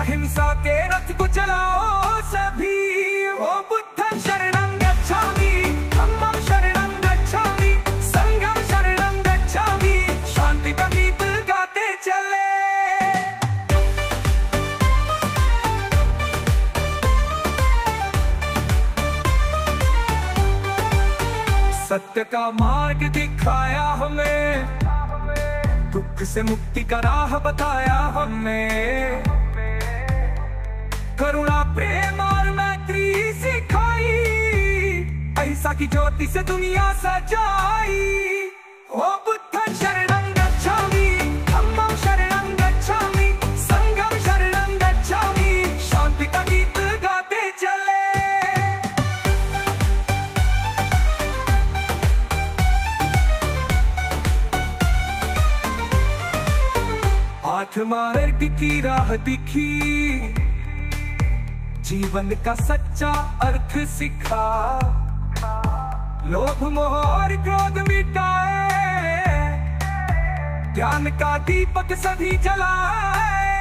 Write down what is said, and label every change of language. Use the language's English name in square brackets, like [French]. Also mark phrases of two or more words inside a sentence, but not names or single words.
[Hindi] अहिंसा के रथ को चलाओ सभी। [Pali] ओ बुद्धं शरणं गच्छामि, धम्मं शरणं गच्छामि, संघं शरणं गच्छामि, [Hindi] शांति का गीत गाते चले। सत्य का मार्ग दिखाया हमें, दुख से मुक्ति का राह बताया हमने, करुणा प्रेम और मैत्री सिखाई, अहिंसा की ज्योति से दुनिया सजाई। [Pali] ओ बुद्धं शरणं गच्छामि, धम्मं शरणं गच्छामि, संघं शरणं गच्छामि, [Hindi] शांति का गीत गाते चले। हाथ मार्ग की राह दिखी, जीवन का सच्चा अर्थ सिखा, लोभ मोह और क्रोध मिटाए, ज्ञान का दीपक सभी जलाए।